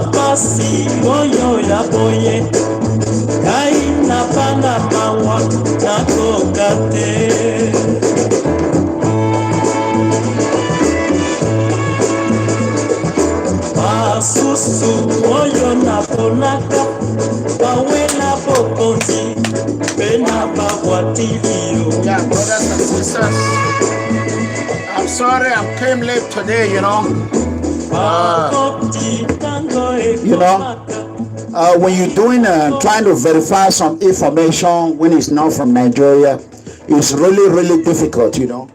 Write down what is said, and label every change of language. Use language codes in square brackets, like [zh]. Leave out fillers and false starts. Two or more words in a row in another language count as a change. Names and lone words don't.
[ln] basi moyo la boye kaina pana mawa na kokate basusu moyo na ponaka bawela bokonzi pena bawatilio. [en] Yeah, brothers and sisters, I'm sorry I came late today, you know. When you're doing trying to verify some information when it's not from Nigeria, it's really difficult, you know.